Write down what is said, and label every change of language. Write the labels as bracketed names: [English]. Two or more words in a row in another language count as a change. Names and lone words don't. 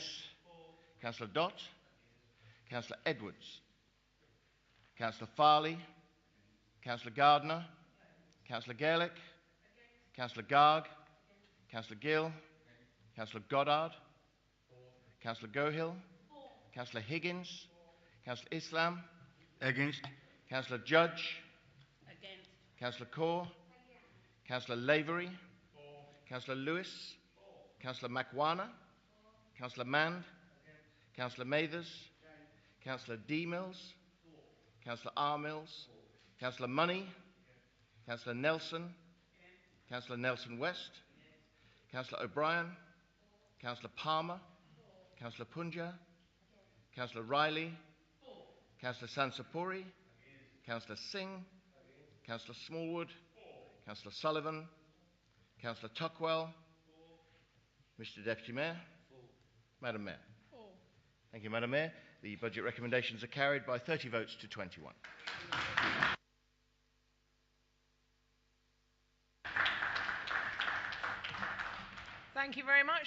[English] Councillor Dott. Councillor Edwards. Councillor Farley. Councillor Gardner. Councillor Gaelic. Councillor Garg. Councillor Gill. Councillor Goddard. Councillor Gohill. Councillor Higgins. Councillor Islam. Against. Councillor Judge. Against. Councillor Kaur. Councillor Lavery. Councillor Lewis. Councillor Makwana, Councillor Mand, Councillor Mathers, Councillor D. Mills, Councillor R. Mills, Councillor Money, Councillor Nelson, Councillor Nelson West, Councillor O'Brien, Councillor Palmer, Councillor Punja, Councillor Riley, Councillor Sansapuri, Councillor Singh, Councillor Smallwood, Councillor Sullivan, Councillor Tuckwell, Mr Deputy Mayor, Madam Mayor. Thank you, Madam Mayor. The budget recommendations are carried by 30 votes to 21. Thank you very much.